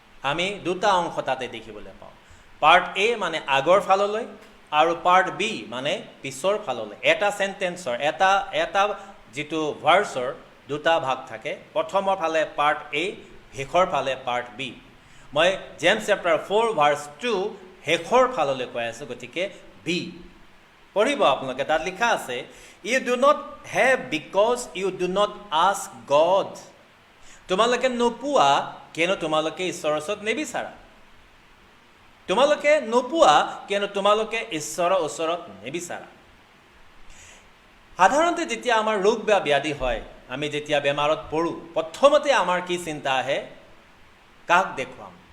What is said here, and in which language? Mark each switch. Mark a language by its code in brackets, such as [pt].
[as] আমি দুটা অংশ তাতে দেখিবলৈ পাওঁ। পাৰ্ট এ মানে আগৰ ফাললৈ আৰু পাৰ্ট বি মানে পিছৰ ফাললৈ। এটা চেণ্টেন্সৰ এটা যিটো ভাৰ্চৰ দুটা ভাগ থাকে, প্ৰথমৰ ফালে পাৰ্ট এ, শেষৰ ফালে পাৰ্ট বি। মই জেমছ চেপ্টাৰ 4 ভাৰ্চ 2 শেষৰ ফাললৈ কৈ আছোঁ, গতিকে বি পঢ়িব আপোনালোকে। [en] তাত লিখা আছে, you do not have because you do not ask God. [as] তোমালোকে নোপোৱা কিয়নো তোমালোকে ঈশ্বৰৰ ওচৰত নিবিচাৰা। তোমালোকে নোপোৱা কিয়নো তোমালোকে ঈশ্বৰৰ ওচৰত নিবিচাৰা। সাধাৰণতে যেতিয়া আমাৰ ৰোগ বা ব্যাধি হয়, আমি যেতিয়া বেমাৰত পৰোঁ, প্ৰথমতে আমাৰ কি চিন্তা আহে? কাক দেখুৱাম?